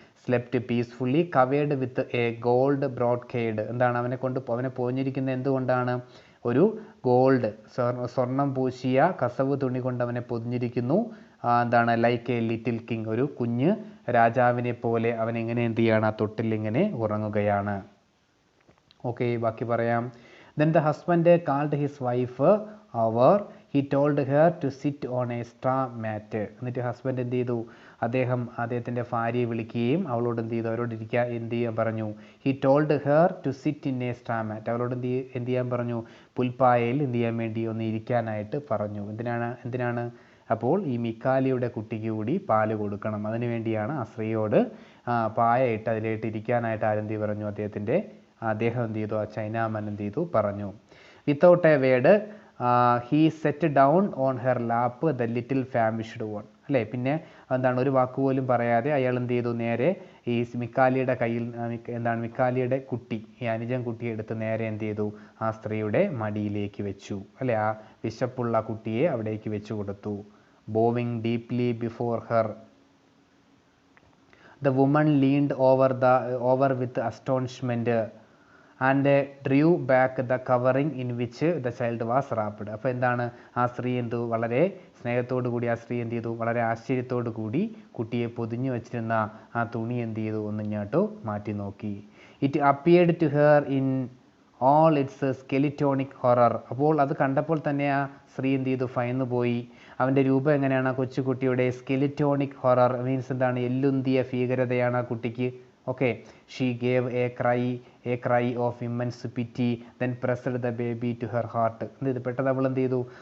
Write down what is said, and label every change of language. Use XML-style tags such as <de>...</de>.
<en>Slept peacefully covered with a gold brocade.</en> <ml>എന്താണ്? അവനെ പൊതിഞ്ഞിരിക്കുന്നത് എന്തുകൊണ്ടാണ്? ഒരു ഗോൾഡ് സ്വർണം പൂശിയ കസവ് തുണി കൊണ്ട് അവനെ പൊതിഞ്ഞിരിക്കുന്നു. എന്താണ്?</ml> <en>like a little king,</en> <ml>ഒരു കുഞ്ഞ് രാജാവിനെ പോലെ അവൻ എങ്ങനെ എന്ത് ചെയ്യാണ്? ആ തൊട്ടിൽ ഇങ്ങനെ ഉറങ്ങുകയാണ്. ഓക്കെ, ബാക്കി പറയാം.</ml> <en>Then the husband called his wife over. He told her to sit on a straw mat.</en> <ml>എന്നിട്ട് ഹസ്ബൻഡ് എന്ത് ചെയ്തു? അദ്ദേഹത്തിൻ്റെ ഭാര്യയെ വിളിക്കുകയും അവളോട് എന്ത് ചെയ്തു? അവരോട് എന്ത് ചെയ്യാൻ പറഞ്ഞു?</ml> <en>He told her to sit in a straw mat.</en> <ml>അവളോട് എന്ത് ചെയ്യാൻ പറഞ്ഞു? പുൽപ്പായയിൽ എന്ത് ചെയ്യാൻ വേണ്ടി ഒന്ന് ഇരിക്കാനായിട്ട് പറഞ്ഞു. എന്തിനാണ്? അപ്പോൾ ഈ മിക്കാലിയുടെ കുട്ടിക്ക് കൂടി പാല് കൊടുക്കണം. അതിനു വേണ്ടിയാണ് ആ സ്ത്രീയോട് പായ ഇട്ട് അതിലേട്ട് ഇരിക്കാനായിട്ട് ആരെന്ത് പറഞ്ഞു? അദ്ദേഹം എന്ത് ചെയ്തു? ആ ചൈനാമൻ എന്ത് ചെയ്തു? പറഞ്ഞു.</ml> <en>Without a word he set down on her lap the little famished one.</en> <ml>അല്ലേ? പിന്നെ എന്താണ്? ഒരു വാക്കുപോലും പറയാതെ അയാൾ എന്ത് ചെയ്തു? നേരെ ഈ മിക്കാലിയുടെ കയ്യിൽ മിക്കാലിയുടെ കുട്ടി, ഈ അനുജൻ കുട്ടിയെ എടുത്ത് നേരെ എന്ത് ചെയ്തു? ആ സ്ത്രീയുടെ മടിയിലേക്ക് വെച്ചു. അല്ലേ? ആ വിശപ്പുള്ള കുട്ടിയെ അവിടേക്ക് വെച്ചു കൊടുത്തു. ബോവിങ് deeply before her,</ml> <en>the woman leaned over with astonishment and drew back the covering in which the child was wrapped.</en> <ml>അപ്പോൾ എന്താണ്? ആ സ്ത്രീ വളരെ സ്നേഹത്തോടു കൂടി ആ സ്ത്രീ എന്ത് ചെയ്തു? വളരെ ആശ്ചര്യത്തോടു കൂടി കുട്ടിയെ പൊതിഞ്ഞു വെച്ചിരുന്ന ആ തുണി എന്ത് ചെയ്തു? ഒന്നിങ്ങോട്ട് മാറ്റി നോക്കി.</ml> <en>It appeared to her in all its skeletonic horror.</en> <ml>അപ്പോൾ അത് കണ്ടപ്പോൾ തന്നെ ആ സ്ത്രീ എന്ത് ചെയ്തു? ഭയന്നു പോയി. അവൻ്റെ രൂപം എങ്ങനെയാണ്? ആ കൊച്ചുകുട്ടിയുടെ</ml> <en>skeletonic horror means</en> <ml>എന്താണ്? എല്ലുന്തിയ ഭീകരതയാണ് ആ കുട്ടിക്ക്. Okay.</ml> <en>She gave a cry of immense pity then pressed the baby to her heart.</en> <ml>പെട്ടെന്ന് അവൾ എന്ത് ചെയ്തു?</ml>